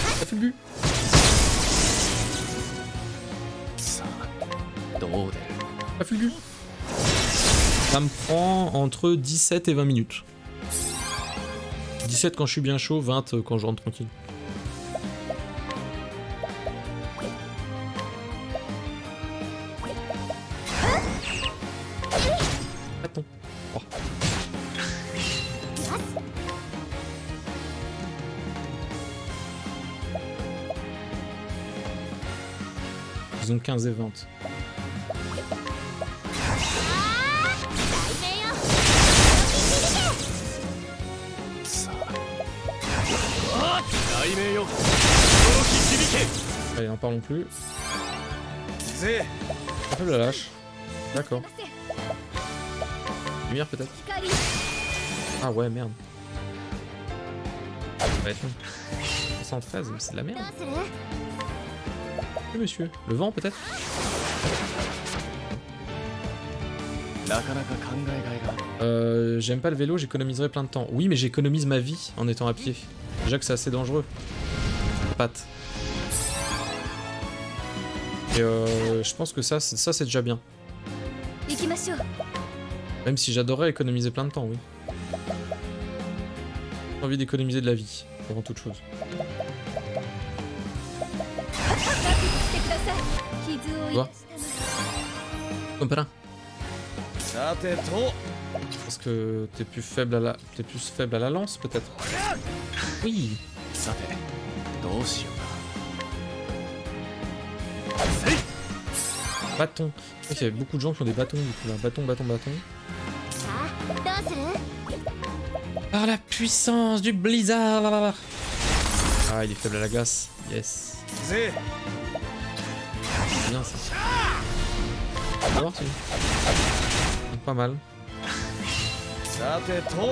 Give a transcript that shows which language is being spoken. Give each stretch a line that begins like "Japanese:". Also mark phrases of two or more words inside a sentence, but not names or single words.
French: Fulgu.
Japanese: さあどう出る
French: Pas Fulgu. Ça me prend entre 17 et 20 minutes. 17 quand je suis bien chaud, 20 quand je rentre tranquille. Attends. Oh. Ils ont 15 et 20.
Japanese: さあ雷鳴よ驚き響け
French: Allez, n'en parlons plus.
Japanese: ぜ
French: Un peu la lâche. D'accord. Lumière peut-être.
Japanese: 光
French: Ah ouais, merde. Ça va être long. 113, mais c'est de la
Japanese: ど
French: merde.
Japanese: うする
French: Oui, monsieur. Le vent peut-être.
Japanese: なかなか考えがいがある
French: J'aime pas le vélo, j'économiserai plein de temps. Oui, mais j'économise ma vie en étant à pied. Déjà que c'est assez dangereux. Patte. Et je pense que ça c'est déjà bien.
Japanese: 行きましょう
French: Même si j'adorerais économiser plein de temps, oui. J'ai envie d'économiser de la vie, avant toute chose.
Japanese: してください傷を癒したの
French: Comme pas là.
Japanese: さてと
French: Parce que t'es plus faible à la lance, peut-être. Oui.
Japanese: さてどうしようかせい
French: Bâton. Je crois qu'il y avait beaucoup de gens qui ont des bâtons, du coup, là. Bâton, bâton, bâton.
Japanese: さあどうする
French: Par la puissance du blizzard. Ah, il est faible à la glace. Yes.
Japanese: ぜ
French: C'est bien, ça. On va voir, si. Pas mal.
Japanese: さてと